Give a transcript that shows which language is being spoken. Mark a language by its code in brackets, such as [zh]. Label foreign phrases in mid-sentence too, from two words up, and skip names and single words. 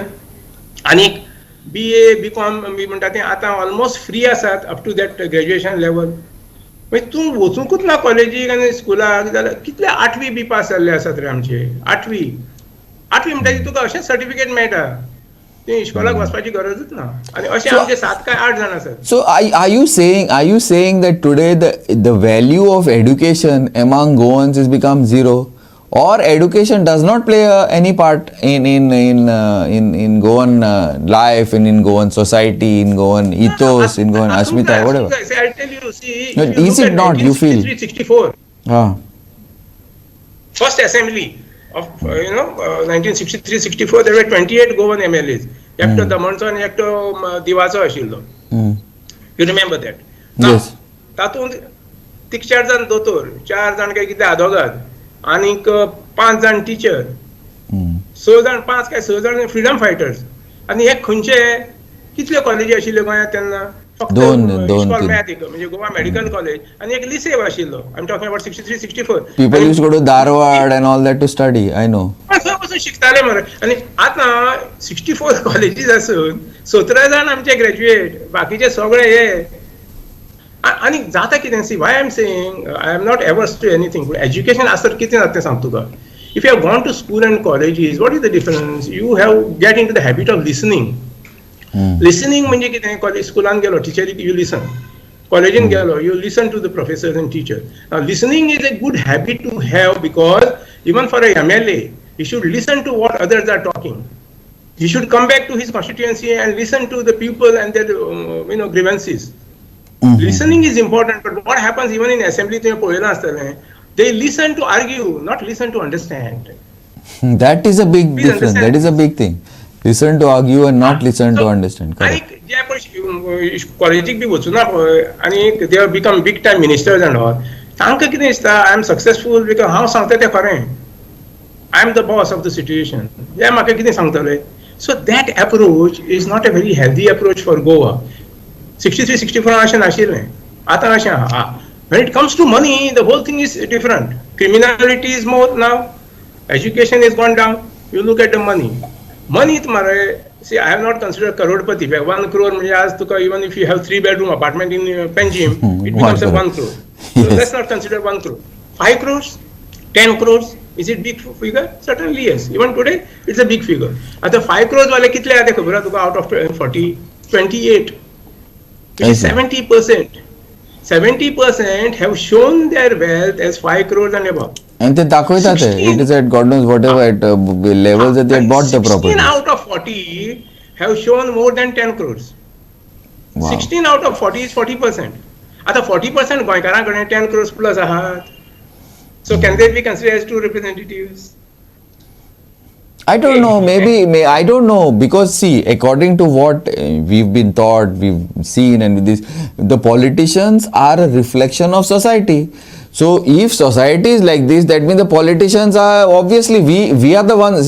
[kok] आनी BA BCom बी म्हणटा तें आतां [en] almost free [kok] आसात [en] up to that graduation level. [kok] मागीर तूं वचूंकूच ना कॉलेजीक आनी स्कुलाक जाल्यार कितले 8वी बी पास जाल्ले आसात रे आमचे. 8वी म्हणटा तुका अशें सर्टिफिकेट मेळटा. तुवें इस्कॉलाक वचपाची गरजूच ना. आनी अशें आमचे 7 काय 8 जाण आसात. [en] So are you saying that today the value of education among Goans has become zero, or education does not play any part in Goan life, in Goan society, in Goan ethos, in Goan Ashmita, whatever? I'll tell you. See, No, is it not? You feel? 1963-64. First assembly of 1963-64. There were 28 Goan MLAs. [kok] Ekto Damancho and Ekto Diwacho ashillo. [en] You remember that? Now, Yes. [kok] तातूंत 4 जाण दोतोर, 4 जाण काय कितें आदवोगाद, आनीक 5 जाण टिचर, 6 जाण 5 काय 6 जाण [en] freedom fighters. [kok] आनी हे खंयचे कितल्यो कॉलेजी आशिल्ल्यो गोंयांत तेन्ना? फक्त दोन, इस्कॉल तीन. मॅथ एक म्हणजे गोवा मेडिकल कॉलेज आनी एक लिसेव आशिल्लो. [en] I am talking about 63-64. People used to go to Dharwad and all that to study. I know. [kok] थंय वचून शिकताले मरे. आनी आतां 64 कॉलेजीस आसून 17 जाण आमचे ग्रॅज्युएट, बाकीचे सगळे हे. आनी जाता कितें? [en] See why I am saying, I am not averse to anything, [kok] पूण एज्युकेशन आसत कितें जाता तें सांग तुका. [en] If you have gone to school and colleges, what is the difference? You have get into the habit of listening. [kok] लिसनिंग म्हणजे कितें? कॉलेज स्कुलान गेलो, टिचरीक [en] you listen. [kok] कॉलेजीन गेलो, [en] You listen to the professors and teachers. Now listening is a good habit to have, because even for a MLA, he should listen to what others are talking. He should come back to his constituency and listen to the people and their grievances. Listening is important, but what happens even in assembly, they listen to argue, not listen to understand. That is a big Please difference. understand. That is a big thing. Listen to argue and not listen to understand. [kok] आनी [en] Correct. [kok] जे पळय कॉलेजीक बी वचूना पळय आनी [en] they have become big time ministers and all, [kok] तांकां कितें दिसता [en] I am successful [kok] बिकॉज हांव सांगता तें खरें. [en] I am the boss of the situation. Yeah, [kok] म्हाका कितें सांगतले. [en] So that approach is not a very healthy approach for Goa. [kok] 63-64 अशें नाशिल्लें. आतां अशें आहा. [en] When it comes to money, the whole thing is different. Criminality is more now. Education is gone down. You look at the money. Money मरे, see, I have not considered crorepati. 1 crore [kok] म्हणजे आज तुका [en] even if you have 3-bedroom apartment in Panjim, it becomes a 1 crore. So Yes. let's not consider 1 crore. 5 crores, 10 crores. Is it big figure? Certainly yes. Even today, it's a big figure. [kok] आता 5 crores वाले कितले आते खबर आहे तुका? [en] Out of 40, 28. Which is 70%. 70% have shown their wealth as 5 crores and above. And they dakhwaytat hai. It is at God knows whatever at levels that they had bought the 16 property. out of 40 have shown more than 10 crores. Wow. 16 out of 40 is 40%. [kok] आता 40% गोंयकारांकडे 10 crores plus आहात. [en] So can they be considered as true representatives? I don't know. Maybe I don't know, because see, according to what we've been taught, we've seen, and with this, the politicians are a reflection of society. So if society is like this, that means the politicians are obviously we are the ones.